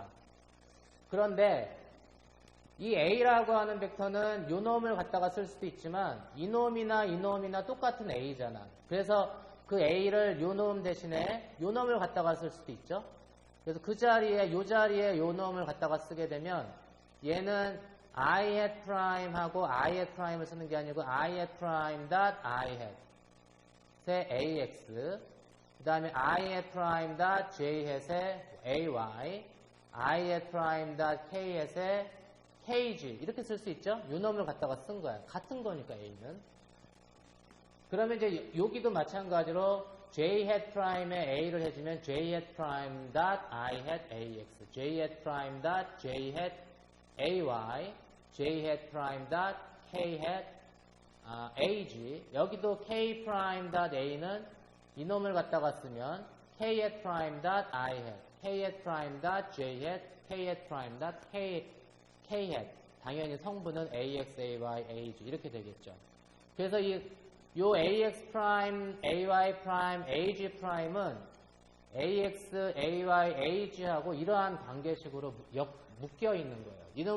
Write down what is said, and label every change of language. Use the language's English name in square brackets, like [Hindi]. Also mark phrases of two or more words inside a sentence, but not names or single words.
[Korean] 그런데 이 a라고 하는 벡터는 요 놈을 갖다가 쓸 수도 있지만 이 놈이나 똑같은 a잖아. 그래서 그 a를 요 놈 대신에 요 놈을 갖다가 쓸 수도 있죠. 그래서 그 자리에 요 놈을 갖다가 쓰게 되면 얘는 [English] i hat [Korean] 프라임하고 [English] i hat [Korean] 프라임을 쓰는 게 아니고 [English] i hat [Korean] 프라임 닷 [English] i hat [Korean] 의 ax, 그 다음에 [English] i hat [Korean] 프라임 닷 [English] j hat [Korean] 의 ay, [English] i hat [Korean] 프라임 닷 [English] k hat [Korean] 의 kg, 이렇게 쓸 수 있죠? 요 놈을 갖다가 쓴 거야. 같은 거니까 a는. 그러면 이제 여기도 마찬가지로 [English] j hat [Korean] 프라임에 a를 해주면 [English] j hat [Korean] 프라임 닷 [English] i hat ax, j hat [Korean] 프라임 닷 [English] j hat ay, j hat [Korean] 프라임 닷 [English] k hat ag. [Korean] 여기도 k 프라임 닷 a는 이놈을 갖다가 쓰면 [English] k hat [Korean] 프라임 닷 [English] i hat, k hat [Korean] 프라임 닷 [English] j hat, k hat [Korean] 프라임 닷 [English] k hat. [Korean] 당연히 성분은 ax, ay, ag 이렇게 되겠죠. 그래서 요 ax 프라임, ay 프라임, ag 프라임은 ax, ay, ag하고 이러한 관계식으로 묶여 있는 거예요.